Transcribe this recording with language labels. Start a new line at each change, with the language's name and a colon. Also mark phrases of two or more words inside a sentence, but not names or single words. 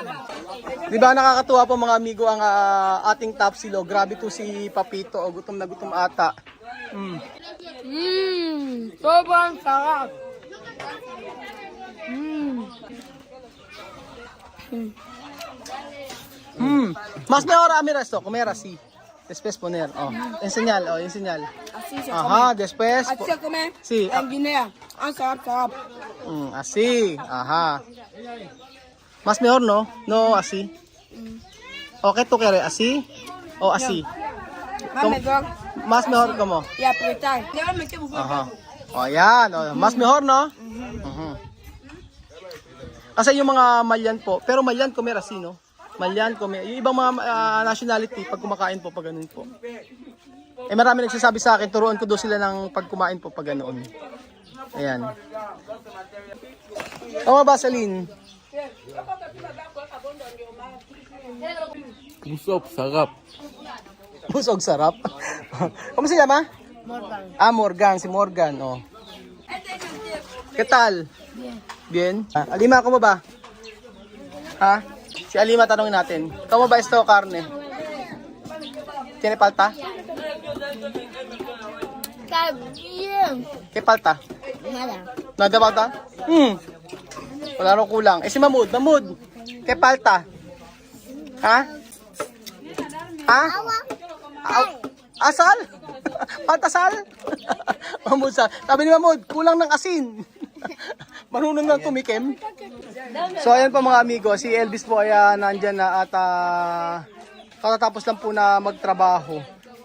Filipino: Di ba nakakatuwa po mga amigo ang ating tapsilog. Grabe to si Papito. O, gutom na gutom ata. Sobrang sarap.
Spanish: Mas mejor a mirar esto, comer así. Después poner, enseñar, enseñar. Así se Ajá, después. Así se come Sí, en Guinea.
Filipino: Ang sarap, sarap.
Spanish: así, ajá. Más mejor, ¿no? No, así. Okay, ¿tú quieres así o así? Más mejor. Más mejor como. Y apretar. Ya me quedo Ajá. O,
Filipino: yan. O,
Spanish: mas mejor, no?
Filipino: Kasi yung mga Malyan po, pero Malyan
Spanish: comer así, no? Malyan comer.
Filipino: Yung ibang mga nationality, pag kumakain po, pag ganun po. Eh, marami nagsasabi sa akin, turuan ko doon sila ng pag kumain po, pag ganoon. Ayan. Tama ba, Celine? Busog, sarap. Busog, sarap.
Spanish: ¿Cómo se llama? Morgan. Morgan, si Morgan, oh. ¿Qué tal? Bien. Alima, ¿cómo ba? Ha?
Filipino: Si Alima, tanongin natin.
Spanish: ¿Cómo ba esto, carne? ¿Tiene palta? Está bien. ¿Qué palta? Nada. Nada palta?
Filipino: Wala rin kulang. Eh si Mahmoud,
Spanish: ¿qué palta?
Filipino: Ha? Ha? Asal? Paltasal? Mahmoud sa. Sabi ni Mahmoud, kulang ng asin. Marunong na tumikim. So ayan po mga amigo, si Elvis po ay nandyan na at katatapos lang po na magtrabaho.